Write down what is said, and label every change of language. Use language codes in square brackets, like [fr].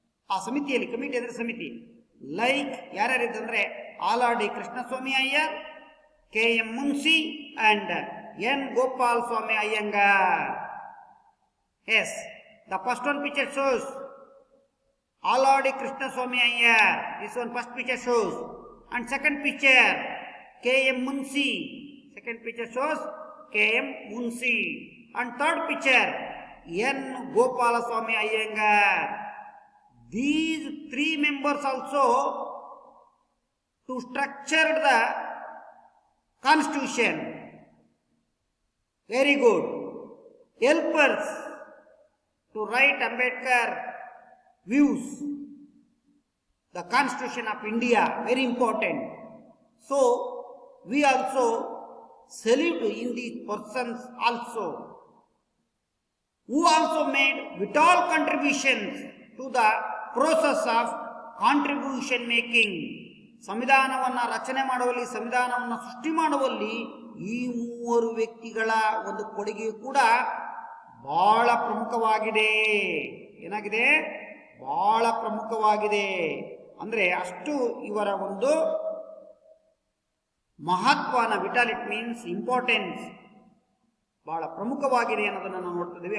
[kn] ಆ ಸಮಿತಿಯಲ್ಲಿ, ಕಮಿಟಿ ಅಂದ್ರೆ ಸಮಿತಿ, like ಯಾರ್ಯಾರಿದ್ದಂದ್ರೆ Aladi Krishnaswamy Iyer, KM. Munshi and N. Gopal Swami Iyengar. [en] Yes, the first one picture shows Aladi Krishnaswami Iyer. This one first picture shows. And second picture K M. Munshi. Second picture shows K.M. Munshi. And third picture N. Gopalaswamy Iyengar. These three members also to structure the constitution. Very good. Helpers to write Ambedkar views. The constitution of India, very important. So we also salute in these persons also, who also made vital contributions to the process of contribution making. [kn] ಸಂವಿಧಾನವನ್ನು ರಚನೆ ಮಾಡುವಲ್ಲಿ, ಸಂವಿಧಾನವನ್ನು ಸೃಷ್ಟಿ ಮಾಡುವಲ್ಲಿ ಈ ಮೂವರು ವ್ಯಕ್ತಿಗಳ ಒಂದು ಕೊಡುಗೆ ಕೂಡ ಬಹಳ ಪ್ರಮುಖವಾಗಿದೆ. ಏನಾಗಿದೆ? ಬಹಳ ಪ್ರಮುಖವಾಗಿದೆ. ಅಂದ್ರೆ ಅಷ್ಟು ಇವರ ಒಂದು ಮಹತ್ವನ, [en] vital it means importance, [kn] ಬಹಳ ಪ್ರಮುಖವಾಗಿದೆ ಅನ್ನೋದನ್ನ ನಾವು ನೋಡ್ತಾ ಇದ್ದೀವಿ.